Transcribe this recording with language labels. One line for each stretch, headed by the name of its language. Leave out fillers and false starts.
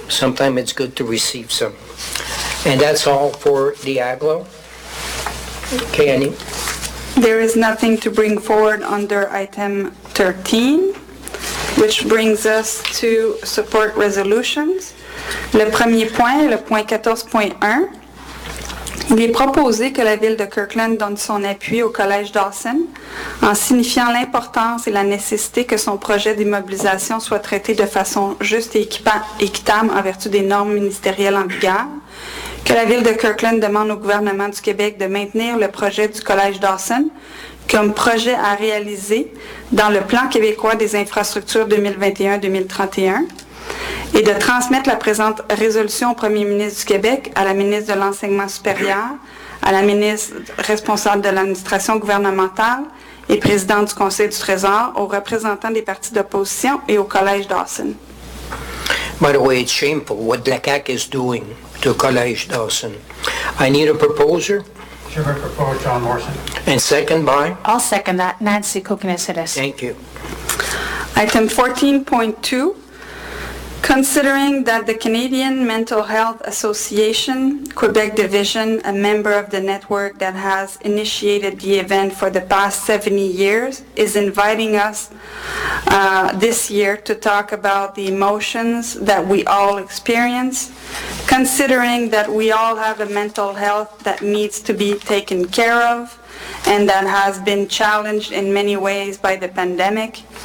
English: Sometimes it's good to receive some. And that's all for the AGLO. Okay, Annie? There is nothing to bring forward under item 13, which brings us to support resolutions.
French: Le premier point, le point 14.1, il est proposé que la Ville de Kirkland donne son appui au Collège Dawson en signifiant l'importance et la nécessité que son projet d'immobilisation soit traité de façon juste et équitable en vertu des normes ministérielles en vigueur, que la Ville de Kirkland demande au gouvernement du Québec de maintenir le projet du Collège Dawson comme projet à réaliser dans le Plan québécois des infrastructures 2021-2031 et de transmettre la présente résolution au Premier ministre du Québec, à la ministre de l'Enseignement supérieur, à la ministre responsable de l'administration gouvernementale et présidente du Conseil du Trésor, aux représentants des partis d'opposition et au Collège Dawson.
English: By the way, it's shameful what the CAC is doing to College Dawson. I need a proposer, Chair, I propose John Morrison. and second by, I'll second that. Nancy Kokonisides. thank you. Item 14.2, considering that the Canadian Mental Health Association, Quebec Division, a member of the network that has initiated the event for the past 70 years, is inviting us this year to talk about the emotions that we all experience, considering that we all have a mental health that needs to be taken care of and that has been challenged in many ways by the pandemic.